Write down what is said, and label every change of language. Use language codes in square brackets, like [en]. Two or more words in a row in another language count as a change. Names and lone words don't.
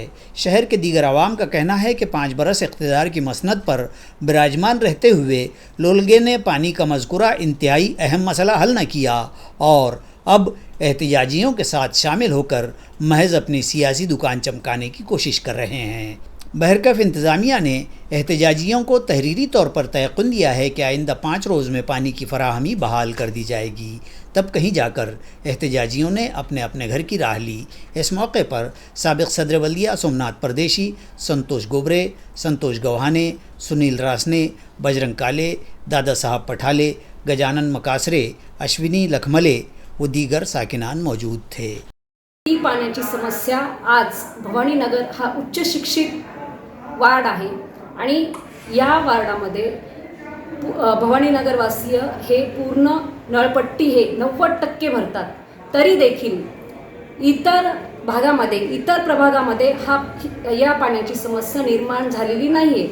[ur] شہر کے دیگر عوام کا کہنا ہے کہ 5 برس اقتدار کی مسند پر براجمان رہتے ہوئے لولگے نے پانی کا مذکورہ انتہائی اہم مسئلہ حل نہ کیا اور اب احتجاجیوں کے ساتھ شامل ہو کر محض اپنی سیاسی دکان چمکانے کی کوشش کر رہے ہیں۔ بہرکیف انتظامیہ نے احتجاجیوں کو تحریری طور پر تیقن دیا ہے کہ آئندہ 5 روز میں پانی کی فراہمی بحال کر دی جائے گی۔ تب کہیں جا کر احتجاجیوں نے اپنے اپنے گھر کی راہ لی۔ اس موقع پر سابق صدر بلدیہ سومناتھ پردیشی، سنتوش گوبرے، سنتوش گوہانے، سنیل راسنے، بجرنگ کالے، دادا صاحب پٹھالے، گجانن مکاسرے، اشونی لکھملے و دیگر ساکنان موجود تھے۔ [mr] पाण्याची समस्या आज भवानीनगर हा उच्च शिक्षित वार्ड आहे आणि या वार्डामध्ये भवानीनगरवासीय हे पूर्ण नळपट्टी हे 90% भरतात, तरी देखील इतर प्रभागामध्ये या पाण्याची समस्या निर्माण झालेली नाही आहे।